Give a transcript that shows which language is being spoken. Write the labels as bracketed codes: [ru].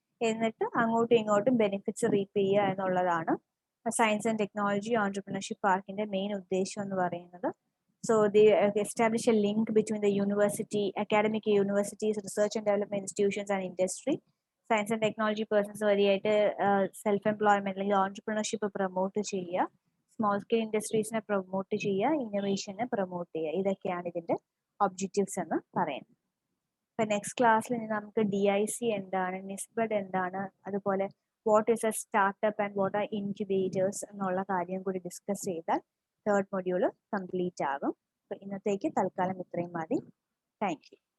[ml] എന്നിട്ട് അങ്ങോട്ടും ഇങ്ങോട്ടും ബെനിഫിറ്റ്സ് റീപ്പ് ചെയ്യുക എന്നുള്ളതാണ് സയൻസ് ആൻഡ് ടെക്നോളജി ഓൺട്രപ്രണർഷിപ്പ് പാർക്കിന്റെ മെയിൻ ഉദ്ദേശം എന്ന് പറയുന്നത്. [en] So they establish a link between the university, academic universities, research and development institutions and industry. Science and technology persons [ml] വഴിയായിട്ട് സെൽഫ് എംപ്ലോയ്മെന്റ് അല്ലെങ്കിൽ ഓൺട്രപ്രണർഷിപ്പ് പ്രൊമോട്ട് ചെയ്യുക, സ്മോൾ സ്കെയിൽ ഇൻഡസ്ട്രീസിനെ പ്രൊമോട്ട് ചെയ്യുക, ഇന്നോവേഷനെ promote ചെയ്യുക. ഇതൊക്കെയാണ് ഇതിന്റെ ഒബ്ജക്റ്റീവ്സ് എന്ന് പറയുന്നത്. ഇപ്പൊ നെക്സ്റ്റ് ക്ലാസ്സിൽ നമുക്ക് DIC എന്താണ്, നിസ്ബഡ് എന്താണ്, അതുപോലെ [en] what is a startup and what are incubators [ml] എന്നുള്ള കാര്യം കൂടി ഡിസ്കസ് ചെയ്താൽ തേർഡ് മൊഡ്യൂൾ കംപ്ലീറ്റ് ആകും. അപ്പൊ ഇന്നത്തേക്ക് തൽക്കാലം ഇത്രയും മതി. Thank you.